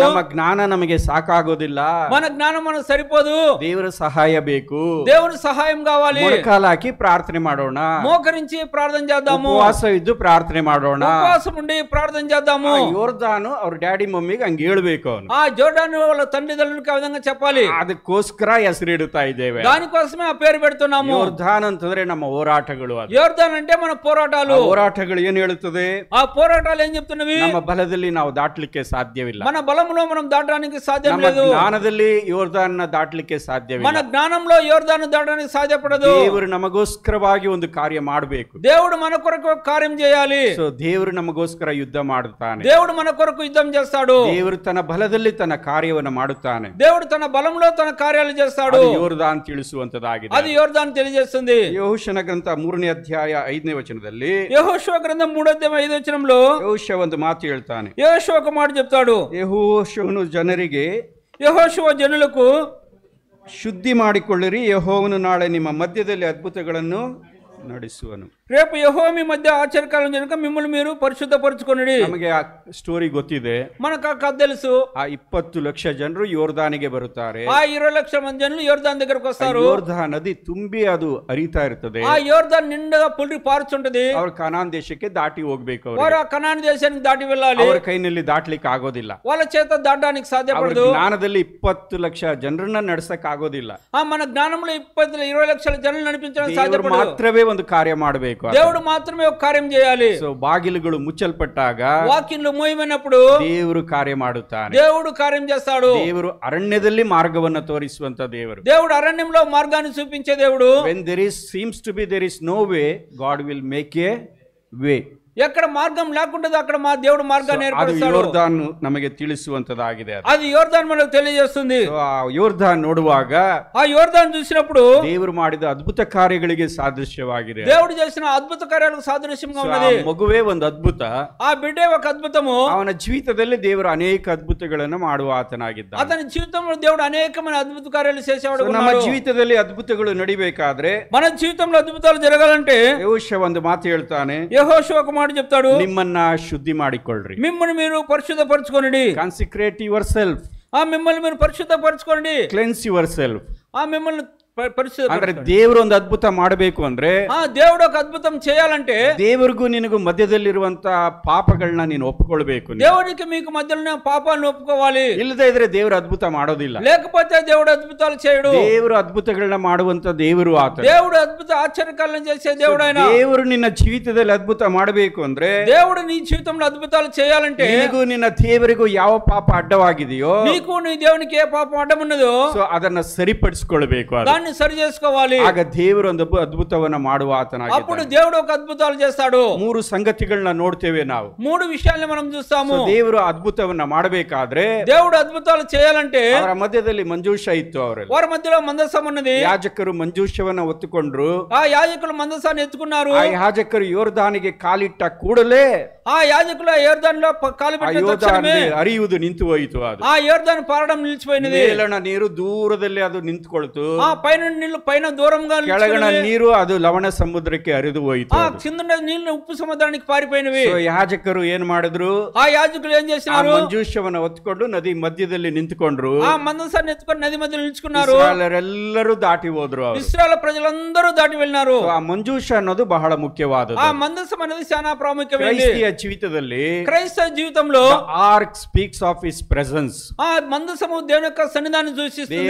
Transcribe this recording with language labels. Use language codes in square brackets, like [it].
[kn] ನಮ್ಮ ಜ್ಞಾನ ನಮಗೆ ಸಾಕಾಗೋದಿಲ್ಲ, [te] మన జ్ఞానం మనకు సరిపోదు, [kn] ದೇವರ ಸಹಾಯ ಬೇಕು, [te] దేవుని సహాయం కావాలి. [kn] ಮೊಣಕಾಲು ಹಾಕಿ ಪ್ರಾರ್ಥನೆ ಮಾಡೋಣ, [te] మోకరించి ప్రార్థన చేద్దాము, [kn] ಉಪವಾಸ ಇದ್ದು ಪ್ರಾರ್ಥನೆ ಮಾಡೋಣ. [te] ఉపవాసం ఉండి ప్రార్థన చేద్దాము. [kn] ಯೋರ್ದಾನು ಅವ್ರ ಡ್ಯಾಡಿ ಮಮ್ಮಿಗೆ ಹಂಗೆ ಹೇಳ್ಬೇಕು, ಅವನು [te] ఆ జోర్డాను వాళ్ళ తండ్రిదండ్రులకు ఆ విధంగా చెప్పాలి. [kn] ಅದಕ್ಕೋಸ್ಕರ ಹೆಸರಿಡುತ್ತಾ ಇದ್ದೇವೆ. [te] దానికోసమే ఆ పేరు పెడుతున్నాము. [kn] ಯೋರ್ದಾನ್ ಅಂತಂದ್ರೆ ನಮ್ಮ ಹೋರಾಟಗಳು. ಅದು [te] యోర్దాన్ అంటే మన పోరాటాలు. [kn] ಹೋರಾಟಗಳು ಏನ್ ಹೇಳುತ್ತದೆ? [te] ఆ పోరాటాలు ఏం చెప్తున్నవి? [kn] ನಮ್ಮ ಬಲದಲ್ಲಿ ನಾವು ದಾಟ್ಲಿಕ್ಕೆ ಸಾಧ್ಯವಿಲ್ಲ, [te] మన బలంలో మనం దాటడానికి సాధ్యం [kn] ನಮ್ಮ [te] లేదు, [kn] ಜ್ಞಾನದಲ್ಲಿ ಯೋರ್ದಾನ್ನ ದಾಟ್ಲಿಕ್ಕೆ [te] మన [kn] ಸಾಧ್ಯವಿಲ್ಲ. [te] జ్ఞానంలో యోర్దాను దాటడానికి సాధ్యపడదు. [kn] ದೇವರು ನಮಗೋಸ್ಕರವಾಗಿ ಒಂದು ಕಾರ್ಯ ಮಾಡಬೇಕು. [te] దేవుడు మన కొరకు ఒక కార్యం చేయాలి. [kn] ಸೊ ದೇವರು ನಮಗೋಸ್ಕರ ಯುದ್ಧ ಮಾಡುತ್ತಾನೆ. [te] దేవుడు మన కొరకు యుద్ధం చేస్తాడు. [kn] ದೇವರು ತನ್ನ ಬಲದಲ್ಲಿ ತನ್ನ ಕಾರ್ಯವನ್ನು ಮಾಡುತ್ತಾನೆ. [te] దేవుడు తన బలంలో తన కార్యాలు చేస్తాడు. [kn] ಅದು ಯೋರ್ದಾನ್ ತಿಳಿಸುವಂತದಾಗಿದೆ. [te] అది యోర్దాను తెలియజేస్తుంది. [kn] ಯೆಹೋಶುವನ ಗ್ರಂಥ 3ನೇ ಅಧ್ಯಾಯ 5ನೇ ವಚನದಲ್ಲಿ [te] యెహోషువ గ్రంథం 3వ అధ్యాయం 5వ వచనంలో [kn] ಯೆಹೋಶುವ ಒಂದು ಮಾತು ಹೇಳ್ತಾನೆ. [te] యెహోషువ ఒక మాట చెప్తాడు. [kn] ಯೆಹೋಶುವನು ಜನರಿಗೆ, [te] యెహోషువ జనులకు, [kn] ಶುದ್ಧಿ ಮಾಡಿಕೊಳ್ಳಿರಿ, ಯೆಹೋವನು ನಾಳೆ ನಿಮ್ಮ ಮಧ್ಯದಲ್ಲಿ ಅದ್ಭುತಗಳನ್ನು ನಡೆಸುವನು. [te] రేపు యెహోవా మీ మధ్య ఆశ్చర్యకాలం జనక మిమ్మల్ని మీరు పరిశుద్ధపరచుకొనుడి. [kn] ನಮಗೆ ಆ ಸ್ಟೋರಿ ಗೊತ್ತಿದೆ. [te] మనకు ఆ కథ తెలుసు. [kn] ಆ 20 ಲಕ್ಷ ಜನರು ಯೋರ್ದಾನಿಗೆ ಬರುತ್ತಾರೆ. [te] ఆ 20 లక్షల మంది జనులు యోర్దాన్ దగ్గరకు వస్తారు. [kn] ಯೋರ್ದಾನ್ ನದಿ ತುಂಬಿ ಅದು ಹರಿತಾ ಇರ್ತದೆ. [te] ఆ యోర్దాన్ నిండుగా పుల్లి పారుచుంటది. [kn] ಅವ್ರ ಕನಾನ್ ದೇಶಕ್ಕೆ ದಾಟಿ ಹೋಗ್ಬೇಕು. [te] వారు ఆ కనాన్ దేశానికి దాటి వెళ్ళాలి. [kn] ಅವರ ಕೈನಲ್ಲಿ ದಾಟ್ಲಿಕ್ಕೆ ಆಗೋದಿಲ್ಲ. [te] వాళ్ళ చేత దాటడానికి సాధ్యపడదు. [kn] ಜ್ಞಾನದಲ್ಲಿ 20 ಲಕ್ಷ ಜನರನ್ನ ನಡ್ಸಕ್ ಆಗೋದಿಲ್ಲ. [te] మన జ్ఞానంలో 20 లక్షల జనులు నడిపించడానికి [kn] ದೇವರು [te] సాధ్యపడదు. [kn] ಮಾತ್ರವೇ ಒಂದು ಕಾರ್ಯ ಮಾಡಬೇಕು. [te] దేవుడు మాత్రమే ఒక కార్యం చేయాలి. [kn] ಸೊ ಬಾಗಿಲುಗಳು ಮುಚ್ಚಲ್ಪಟ್ಟಾಗ [te] వాక్యంలో మూయమైనప్పుడు [kn] ದೇವರು ಕಾರ್ಯ ಮಾಡುತ್ತಾನೆ. [te] దేవుడు కార్యం చేస్తాడు. [kn] ದೇವರು ಅರಣ್ಯದಲ್ಲಿ ಮಾರ್ಗವನ್ನು ತೋರಿಸುವಂತ ದೇವರು. [te] దేవుడు అరణ్యంలో మార్గాన్ని చూపించే దేవుడు. [en] when there is no way, God will make a way. [te] ఎక్కడ మార్గం లేకుంటే అక్కడ మా దేవుడు మార్గాన్ని [kn] ಅದು [te] ఏర్పరుస్తాడు. [kn] ಯೋರ್ದಾನ್ ನಮಗೆ ತಿಳಿಸುವಂತದಾಗಿದೆ. [te] అది యోర్దాన్ మనకు తెలియజేస్తుంది. [kn] ಆ ಯೋರ್ದಾನ್ ನೋಡುವಾಗ [te] ఆ యోర్దాన్ చూసినప్పుడు [kn] ದೇವರು ಮಾಡಿದ ಅದ್ಭುತ ಕಾರ್ಯಗಳಿಗೆ ಸಾದೃಶ್ಯವಾಗಿದೆ. [te] దేవుడు చేసిన అద్భుత కార్యాలకు సాదృశ్యంగా ఉన్నది. [kn] ಮಗುವೇ ಒಂದು ಅದ್ಭುತ. [te] ఆ బిడ్డే ఒక అద్భుతము. [kn] ಅವನ ಜೀವಿತದಲ್ಲಿ ದೇವರು ಅನೇಕ ಅದ್ಭುತಗಳನ್ನು ಮಾಡುವ ಆತನಾಗಿದ್ದಾನೆ. [te] అతని జీవితంలో దేవుడు అనేకమైన అద్భుత కార్యాలు చేసేవాడు. [kn] ನಮ್ಮ ಜೀವಿತದಲ್ಲಿ ಅದ್ಭುತಗಳು ನಡಿಬೇಕಾದ್ರೆ, [te] మన జీవితంలో అద్భుతాలు జరగాలంటే [kn] ಯೆಹೋಶುವ ಒಂದು ಮಾತು ಹೇಳ್ತಾನೆ. [te] యెహోషువ ఒక మాట చెప్తాడు, [kn] ನಿಮ್ಮನ್ನ ಶುದ್ಧಿ ಮಾಡಿಕೊಳ್ಳ್ರಿ. [te] మిమ్మల్ని మీరు పరిశుద్ధపరచుకోండి. [en] Consecrate your self. [te] మిమ్మల్ని మీరు పరిశుద్ధపరచుకోండి. [en] Cleanse your self. [te] మిమ్మల్ని [kn] ಅಂದ್ರೆ ದೇವರು ಒಂದು ಅದ್ಭುತ ಮಾಡಬೇಕು ಅಂದ್ರೆ, [te] దేవుడు ఒక అద్భుతం చేయాలంటే [kn] ದೇವರಿಗೂ ನಿನಗೂ ಮಧ್ಯದಲ್ಲಿರುವಂತ ಪಾಪಗಳನ್ನ ನೀನು ಒಪ್ಪಿಕೊಳ್ಬೇಕು. [te] దేవుడికి మీకు మధ్యలో పాపాలను ఒప్పుకోవాలి. [kn] ಇಲ್ಲದೆ ಇದ್ರೆ ದೇವರು ಅದ್ಭುತ ಮಾಡೋದಿಲ್ಲ. [te] లేకపోతే దేవుడు అద్భుతాలు చేయడు. [kn] ದೇವರು ಅದ್ಭುತಗಳನ್ನ ಮಾಡುವಂತ ದೇವರು ಆತ. [te] దేవుడు అద్భుత ఆశ్చర్యకాలను చేసే దేవుడు ఆయన. [kn] ದೇವರು ನಿನ್ನ ಜೀವಿತದಲ್ಲಿ ಅದ್ಭುತ ಮಾಡಬೇಕು ಅಂದ್ರೆ, [te] దేవుడు నీ జీవితంలో అద్భుతాలు చేయాలంటే [kn] ನಿನಗೂ ನಿನ್ನ ದೇವರಿಗೂ ಯಾವ ಪಾಪ ಅಡ್ಡವಾಗಿದೆಯೋ, [te] నీకు నీ దేవునికి ఏ పాపం అడ్డం ఉన్నదో [kn] ಸೊ ಅದನ್ನ ಸರಿಪಡಿಸಿಕೊಳ್ಬೇಕು. [te] దాన్ని సరి చేసుకోవాలి. [kn] ಆಗ ದೇವರು ಒಂದು ಅದ್ಭುತವನ್ನ ಮಾಡುವ ಆತನಾಗಿದ್ದಾನೆ. [te] అప్పుడు దేవుడు ఒక అద్భుతాలు చేస్తాడు. [kn] 3 ಸಂಗತಿಗಳನ್ನ ನೋಡ್ತೇವೆ ನಾವು. [te] 3 విషయాలను మనం చూస్తాము. [kn] ದೇವರು ಅದ್ಭುತವನ್ನ ಮಾಡಬೇಕಾದ್ರೆ, [te] దేవుడు అద్భుతాలు చేయాలంటే [kn] ಅವರ ಮಧ್ಯದಲ್ಲಿ ಮಂಜೂಷ ಇತ್ತು. ಅವರಲ್ಲಿ [te] వారి మధ్యలో మందసం ఉన్నది. [kn] ಯಾಜಕರು ಮಂಜೂಷವನ್ನ ಒತ್ತುಕೊಂಡ್ರು. [te] ఆ యాజకులు మందసాన్ని ఎత్తుకున్నారు. [kn] ಆ ಯಾಜಕರು ಯೋರ್ದಾನಿಗೆ ಕಾಲಿಟ್ಟ ಕೂಡಲೇ [te] ఆ యాజకులు యోర్దానులో కాలు పెట్టిన తక్షణమే [kn] ಹರಿಯುವುದು ನಿಂತು ಹೋಯಿತು. ಅದು [te] ఆ యోర్దాను పారడం నిలిచిపోయినది. [kn] ಮೇಲಣ ನೀರು ದೂರದಲ್ಲಿ ಅದು ನಿಂತುಕೊಳ್ತು. [te] ఆ పైన నీళ్లు పైన దూరంగా [kn] ಕೆಳಗಣ ನೀರು ಅದು ಲವಣ ಸಮುದ್ರಕ್ಕೆ ಹರಿದು ಹೋಯಿತು. [te] ఆ కింద నీళ్లు ఉప్పు సముద్రానికి పారిపోయినవి. [kn] So ಯಾಜಕರು ಏನ್ ಮಾಡಿದ್ರು, [te] ఆ యాజకులు ఏం చేసినారు, [kn] ಮಂಜೂಷವನ್ನು ಹೊತ್ಕೊಂಡು ನದಿ ಮಧ್ಯದಲ್ಲಿ ನಿಂತುಕೊಂಡ್ರು. [te] ఆ మందసాన్ని ఎత్తుకొని నది మధ్యలో నిల్చుకున్నారు. [kn] ಇಸ್ರಾಯೇಲರೆಲ್ಲರೂ ದಾಟಿ ಹೋದ್ರು. [te] ఇశ్రాయేలు ప్రజలందరూ దాటి వెళ్ళినారు. [kn] ಆ ಮಂಜೂಷ ಅನ್ನೋದು ಬಹಳ ಮುಖ್ಯವಾದದ್ದು. [te] ఆ మందసం అనేది చాలా ప్రాముఖ్యమైనది. [kn] ಕ್ರೈಸ್ತಿಯ ಜೀವಿತದಲ್ಲಿ [te] క్రైస్తవ జీవితంలో [en] Ark speaks of his presence. [te] ఆ మందసము దేవుని యొక్క సన్నిధానాన్ని సూచిస్తుంది,